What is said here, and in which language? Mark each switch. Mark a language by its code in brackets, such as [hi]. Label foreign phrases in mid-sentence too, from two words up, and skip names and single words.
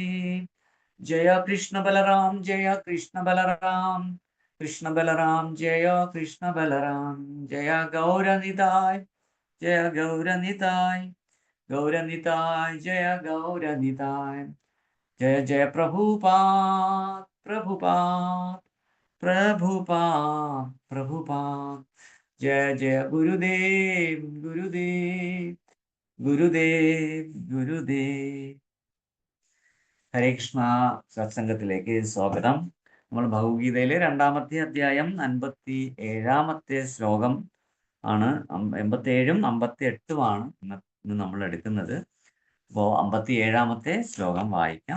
[sa] जय कृष्ण बलराम कृष्ण बलराम जय कृष्ण बलराम जय गौरनिताय गौरनिताय जय गौरनिताय. जय जय प्रभुपाद प्रभुपाद जय जय गुरुदेव गुरुदेव. [ml] ഹരേ കൃഷ്ണ സത്സംഗത്തിലേക്ക് സ്വാഗതം. നമ്മൾ ഭഗവത്ഗീതയിലെ 2-ാമത്തെ അധ്യായം 57-ാമത്തെ ശ്ലോകം ആണ്. 87-ഉം 58-ഉമാണ് ഇന്ന് നമ്മൾ എടുക്കുന്നത്. അപ്പോൾ 57-ാമത്തെ ശ്ലോകം വായിക്കാം.